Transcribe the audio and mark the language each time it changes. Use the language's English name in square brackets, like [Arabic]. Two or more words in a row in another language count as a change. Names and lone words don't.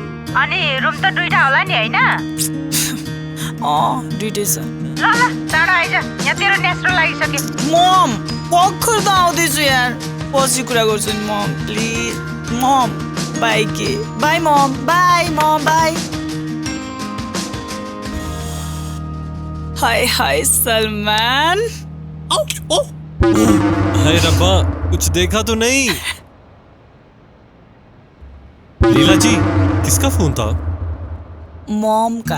[Nepali] अनि रुम त दुईटा होला नि हैन दुइटै छ ल ल चाँडो आइज यहाँ तेरो नेस्रो लागिसक्यो मम भर्खर त आउँदैछु यार पछि कुरा गर्छु नि मम प्लिज मम बाई के बाई मम बाई हाय हाय सलमान [Hindi] हाय रब्बा कुछ देखा तो नहीं। लीला जी किसका फोन था? मॉम का।